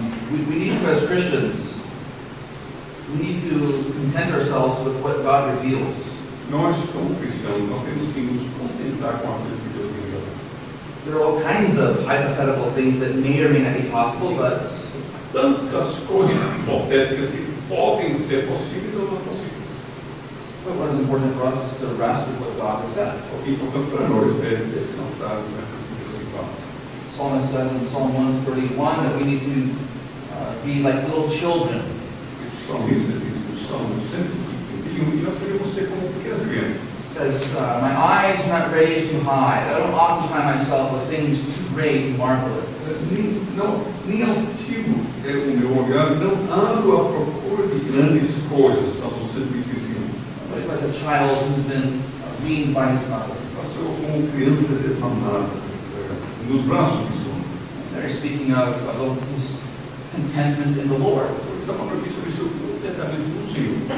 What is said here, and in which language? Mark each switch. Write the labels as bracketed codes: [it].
[en] We need to, as Christians, we need to content ourselves with what God reveals. [pt] Nós, como cristãos, nós temos que nos contentar com aquilo que Deus revela. [en] There are all kinds of hypothetical things that may or may not be possible, but [pt] Tantas coisas hipotéticas que podem ser possíveis ou não possíveis. [en] what is important for us is to rest with what God has said. [pt] O que é importante para nós é descansar naquilo que Deus fala. [en] Psalmist says in Psalm 131 that we need to be like little children. [pt] O salmista diz no Salmo 131 que nós devemos ser como pequenas crianças. [en] says, my eyes are not raised too high. I don't occupy myself with things too great and marvelous. [pt] Nem altivo é o meu olhar, não ando à procura de grandes coisas, Salmo 121. [en] It's like a child who's been weaned by his mother. [pt] Eu sou como criança desmamada, nos braços de sono. [en] They're speaking of his contentment in the Lord. [pt] Está falando aqui sobre o seu contentamento no Senhor.